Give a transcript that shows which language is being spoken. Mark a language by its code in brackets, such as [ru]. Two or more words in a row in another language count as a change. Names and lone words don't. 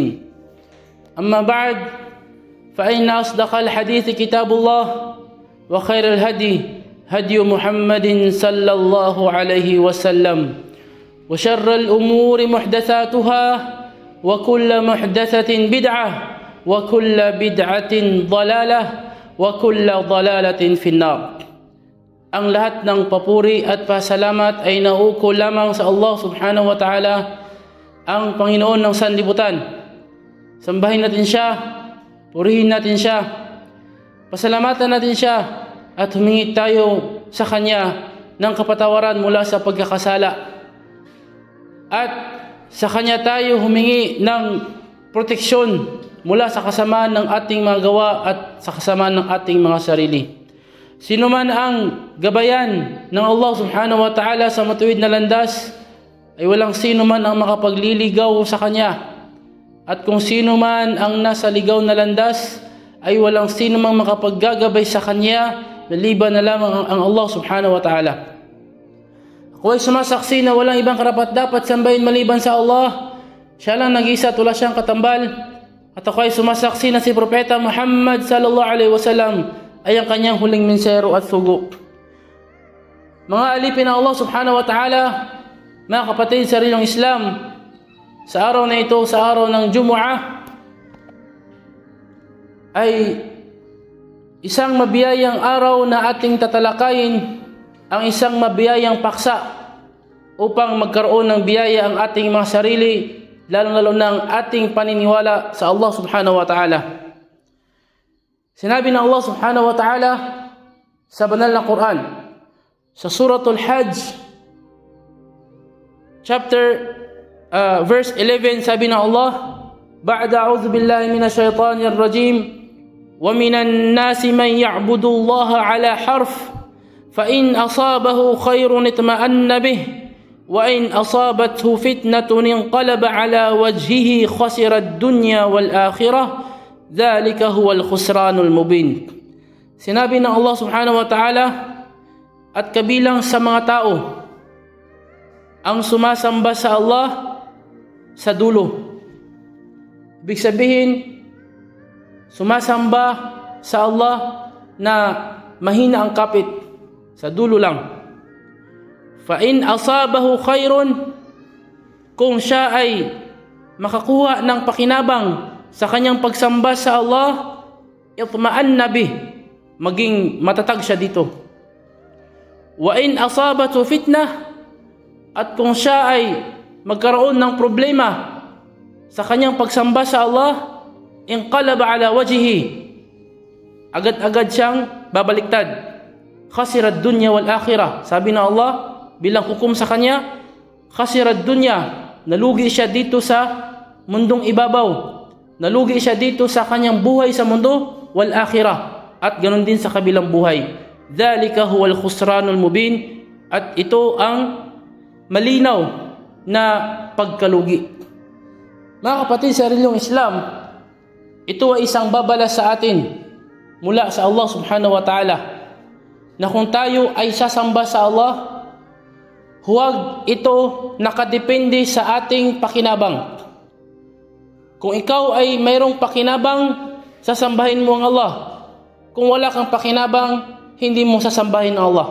[ar] أما بعد فإن أصدق الحديث كتاب الله وخير الهدي هدي محمد صلى الله عليه وسلم وشر الأمور محدثاتها وكل محدثة بدعة وكل بدعة ضلالة وكل ضلالة في النار. [tl] Ang lahat ng papuri at pasalamat ay nauukol lamang sa Allah [ar] سبحانه وتعالى, [tl] ang Panginoon ng sanlibutan. Sambahin natin siya, purihin natin siya, pasalamatan natin siya, at humingi tayo sa Kanya ng kapatawaran mula sa pagkakasala. At sa Kanya tayo humingi ng proteksyon mula sa kasamaan ng ating mga gawa at sa kasamaan ng ating mga sarili. Sino man ang gabayan ng Allah [ar] سبحانه وتعالى [tl] sa matuwid na landas, ay walang sino man ang makapagliligaw sa Kanya. At kung sino man ang nasa ligaw na landas, ay walang sino mang makapaggagabay sa Kanya, maliban na lamang ang Allah [ar] سبحانه وتعالى. [tl] Ako ay sumasaksi na walang ibang karapat-dapat sambahin maliban sa Allah. Siya lang nag-isa at wala siyang katambal. At ako ay sumasaksi na si Propeta Muhammad [ar] صلى الله عليه وسلم [tl] ay ang kanyang huling mensahero at sugo. Mga alipin ng Allah [ar] سبحانه وتعالى, [tl] mga kapatid sa rinong Islam, sa araw na ito, sa araw ng Jumu'ah, ay isang mabiyayang araw na ating tatalakayin, ang isang mabiyayang paksa upang magkaroon ng biyaya ang ating mga sarili, lalo-lalo na ang ating paniniwala sa Allah [ar] سبحانه وتعالى. [tl] Sinabi ng Allah [ar] سبحانه وتعالى [tl] sa banal na Quran, sa Suratul Hajj, [ar] verse 11, [tl] sabi ng Allah, [ar] بعد أعوذ بالله من الشيطان الرجيم ومن الناس من يعبد الله على حرف فإن أصابه خير اطمأن به وإن أصابته فتنة انقلب على وجهه خسر الدنيا والآخرة ذلك هو الخسران المبين. [tl] Sinabi ng Allah [ar] سبحانه وتعالى, [tl] at kabilang sa mga tao ang sumasamba sa Allah sa dulo. Ibig sabihin, sumasamba sa Allah na mahina ang kapit, sa dulo lang. [ar] فإن أصابه خير, [tl] kung siya ay makakuha ng pakinabang sa kanyang pagsamba sa Allah, [ar] اطمأن به, [tl] maging matatag siya dito. [ar] وإن أصابته فتنة, [tl] at kung siya ay magkaroon ng problema sa kanyang pagsamba sa Allah, [ar] انقلب على وجهه, [tl] agad-agad siyang babaliktad. [ar] خسر الدنيا والآخرة, [tl] sabi ng Allah bilang hukom sa kanya, [ar] خسر الدنيا, [tl] nalugi siya dito sa mundong ibabaw, nalugi siya dito sa kanyang buhay sa mundo, [ar] والآخرة, [tl] at ganun din sa kabilang buhay. [ar] ذلك هو الخسران المبين, [tl] at ito ang malinaw na pagkalugi. Mga kapatid sa rinong Islam, ito ay isang babala sa atin mula sa Allah [ar] سبحانه وتعالى, [tl] na kung tayo ay sasamba sa Allah, huwag ito nakadepende sa ating pakinabang. Kung ikaw ay mayroong pakinabang, sasambahin mo ang Allah. Kung wala kang pakinabang, hindi mo sasambahin ang Allah.